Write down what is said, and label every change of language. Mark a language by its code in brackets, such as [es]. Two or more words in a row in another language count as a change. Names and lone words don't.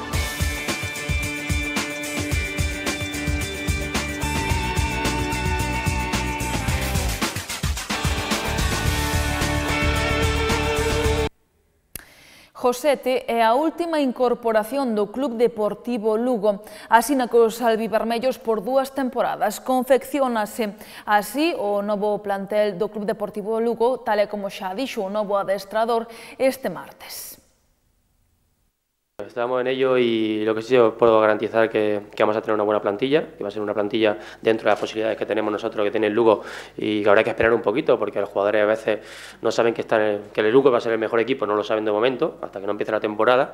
[gl] Josete é a última incorporación do Club Deportivo Lugo. Asina cos albivermellos por 2 temporadas. Confecciónase así o novo plantel do Club Deportivo Lugo, tal e como xa dixo o novo adestrador este martes. [es] Estamos en ello y lo que sí os puedo garantizar que vamos a tener una buena plantilla, que va a ser una plantilla dentro de las posibilidades que tenemos nosotros, que tiene el Lugo, y que habrá que esperar un poquito porque los jugadores a veces no saben que el Lugo va a ser el mejor equipo, no lo saben de momento, hasta que no empiece la temporada.